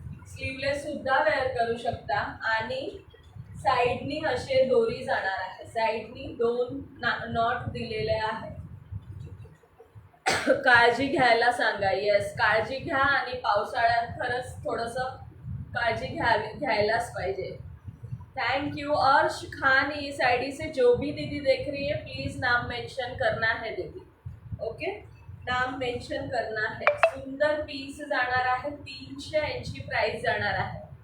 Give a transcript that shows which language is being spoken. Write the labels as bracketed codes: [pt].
[mr] Sleeveless सुद्धा wear करू शकता. आणि साईडनी असे दोरी जाणार आहे. साईडनी 2 नॉट दिलेले आहे. काळजी घ्यायला सांगा. येस, काळजी घ्या. आणि पावसाळ्यात खरंच थोडंसं काळजी घ्यायलाच पाहिजे. [en] Thank you. [hi] अर्श खान इस आईडी से जो भी दीदी देख रही है प्लीज नाम मेंशन करना है दीदी, ओके, नाम मेंशन करना है। [mr] सुंदर पीस जाणार आहे, 380 प्राइस जाणार आहे।